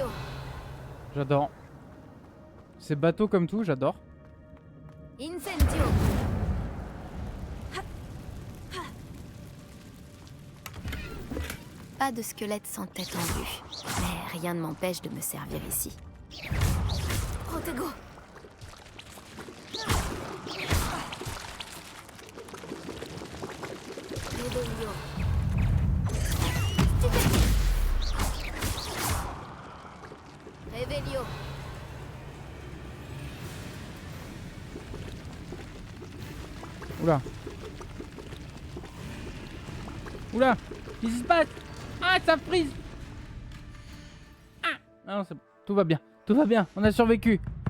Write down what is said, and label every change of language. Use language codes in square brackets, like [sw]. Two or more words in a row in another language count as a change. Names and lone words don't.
[fr] J'adore. Ces bateaux comme tout, j'adore. Incendio. Pas de squelette sans tête en vue. Mais rien ne m'empêche de me servir ici. Protego. Revelio. Revelio. Oula. Oula. Qu'est-ce qui se passe? Ah, ça frise. Ah. Ah non, c'est bon. Tout va bien. Tout va bien. On a survécu.